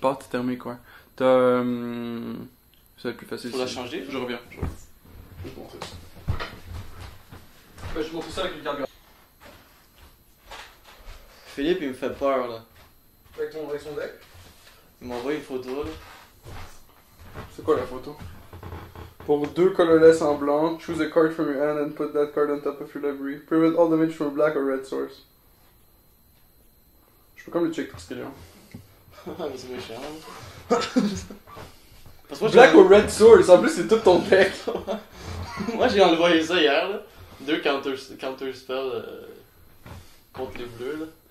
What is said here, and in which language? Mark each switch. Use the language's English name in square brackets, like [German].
[French] Pâte thermique, ouais. T'as. Ça va être plus facile. Faut la ici. changer? Je reviens. Je vais te montrer ça. Je vais te montrer ça avec le carburant. Philippe il me fait peur là. Avec son deck. Il m'a envoyé une photo là. C'est quoi la photo? Pour [English] 2 colorless [French] en blanc, [English] choose a card from your hand and put that card on top of your library. Prevent all damage from a black or red source. [French] Je peux comme le check Experience. Ah, mais c'est méchant. Parce que moi, [English] Black or red source, [French] en plus c'est tout ton deck. Moi j'ai envoyé ça hier là. 2 counter spells contre les bleus là.